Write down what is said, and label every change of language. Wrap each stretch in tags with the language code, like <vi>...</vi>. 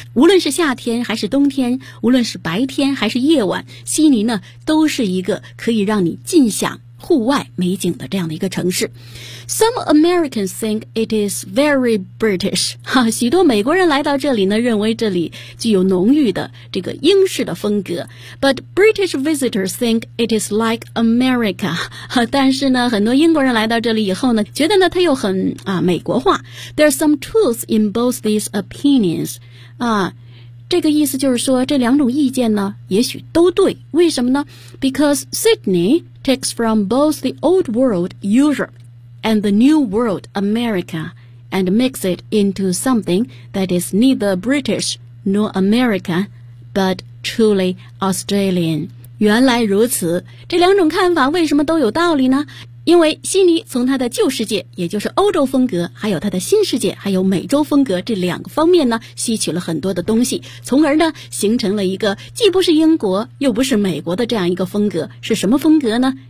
<zh>无论是夏天还是冬天，无论是白天还是夜晚，悉尼呢，都是一个可以让你尽享户外美景的这样的一个城市。</zh> <en>Some Americans think it is very British.</en> <zh>哈，许多美国人来到这里呢，认为这里具有浓郁的这个英式的风格。</zh> <en>But British visitors think it is like America.</en> <zh>哈，但是呢，很多英国人来到这里以后呢，觉得呢，它又很啊美国化。</zh> <en>There are some truths in both these opinions.</en> <zh>啊，这个意思就是说，这两种意见呢，也许都对。为什么呢？</zh> <en>Because Sydney... takes from both the old world Europe and the new world America and makes it into something that is neither British nor America but truly Australian.</en> <zh>原来如此，这两种看法为什么都有道理呢？因为悉尼从它的旧世界，也就是欧洲风格，还有它的新世界，还有美洲风格，这两个方面呢，吸取了很多的东西，从而呢，形成了一个既不是英国，又不是美国的这样一个风格。是什么风格呢？</zh>